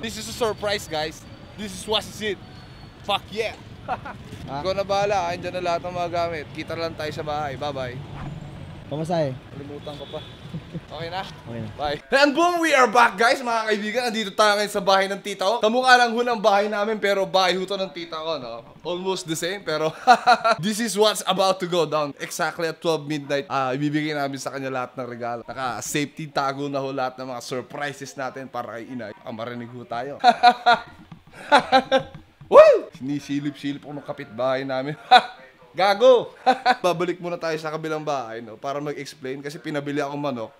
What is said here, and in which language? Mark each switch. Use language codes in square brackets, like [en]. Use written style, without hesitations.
[en] This is a surprise guys. This is what's it. Fuck yeah! [tl] Ikaw na bahala, andyan na lahat ng mga gamit. Kita lang tayo sa bahay. Bye-bye. Pamasahe. Kalimutan ko pa. Okay na? Okay na. [en] Bye. And boom, we are back guys mga kaibigan. [tl] Andito tayo ngayon sa bahay ng tita ko. Kamukha lang ho ng bahay namin pero bahay ho to ng tita ko, no? [en] Almost the same pero this is what's about to go down. [tl] Exactly at 12 midnight, ibibigay namin sa kanya lahat ng regalo. Naka-safety tago na ho lahat ng mga surprises natin para kay inay. Marinig ho tayo. Woo! Sinisilip-silip ko ng kapitbahay namin. Gago! Babalik muna tayo sa kabilang bahay no, para mag-explain kasi pinabili akong manok.